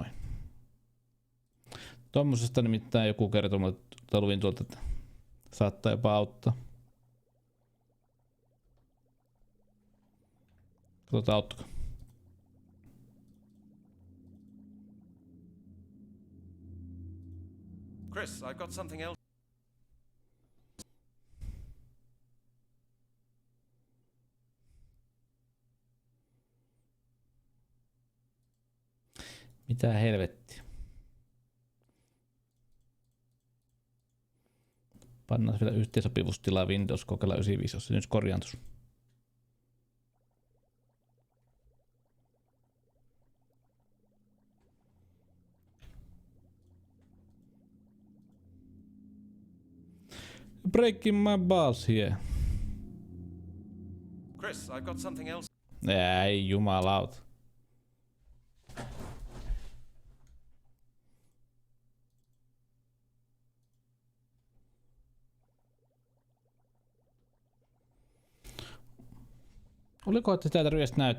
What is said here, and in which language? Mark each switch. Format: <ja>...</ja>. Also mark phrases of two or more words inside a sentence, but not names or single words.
<fi>Tommosesta nimittäin joku kertoi mulle, että luin tuolta, että saattaa jopa auttaa. Katsotaan auttako.</fi> <en>Chris, I've got something else.</en> <fi>Mitä helvettiä. Pannaan vielä yhteensopivuustilaa Windows kokeilla 95, jos se nyt korjaantus.</fi> <en>Breaking my balls here. Chris, I've got something else.</en> <fi>Ei jumalauta. Oliko, että sitä ei tarvitse näyttää?</fi>